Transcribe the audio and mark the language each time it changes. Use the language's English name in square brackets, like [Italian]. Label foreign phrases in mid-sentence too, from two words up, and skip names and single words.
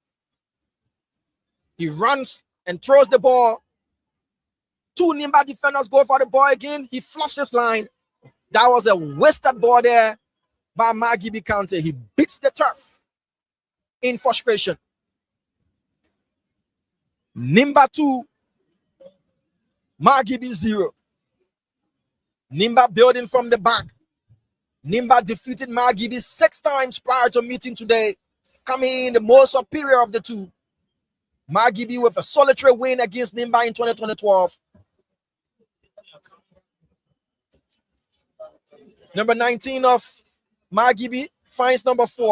[English] He runs and throws the ball. 2 Nimba defenders go for the ball again. He fluffs his line. That was a wasted ball there by Margibi County. He beats the turf in frustration. Nimba 2, Margibi 0. Nimba building from the back. Nimba defeated Margibi 6 times prior to meeting today, coming in the most superior of the 2. Margibi with a solitary win against Nimba in 2012. Number 19 of Margibi finds number 4.